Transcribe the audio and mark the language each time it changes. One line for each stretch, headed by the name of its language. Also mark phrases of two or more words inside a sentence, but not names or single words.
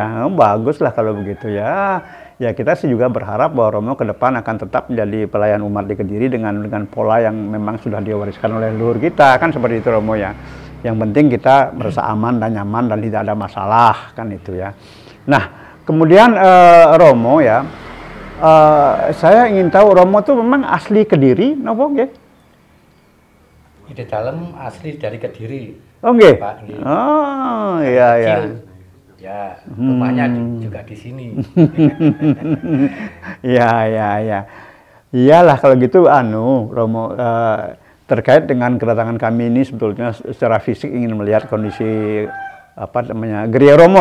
Indonesian: Bagus lah kalau begitu ya. Ya kita sih juga berharap bahwa Romo ke depan akan tetap menjadi pelayan umat di Kediri dengan pola yang memang sudah diwariskan oleh leluhur kita, kan seperti itu Romo ya. Yang penting kita merasa aman dan nyaman dan tidak ada masalah, kan itu ya. Nah kemudian Romo ya, saya ingin tahu Romo tuh memang asli Kediri,
Javanese: nopo nggih?
Indonesian: Ide Dalem asli dari Kediri.
Javanese: Oh nggih.
Indonesian: Oh iya. Ya, rumahnya juga di sini. Iya. Iyalah kalau gitu Romo terkait dengan kedatangan kami ini sebetulnya secara fisik ingin melihat kondisi gereja Romo.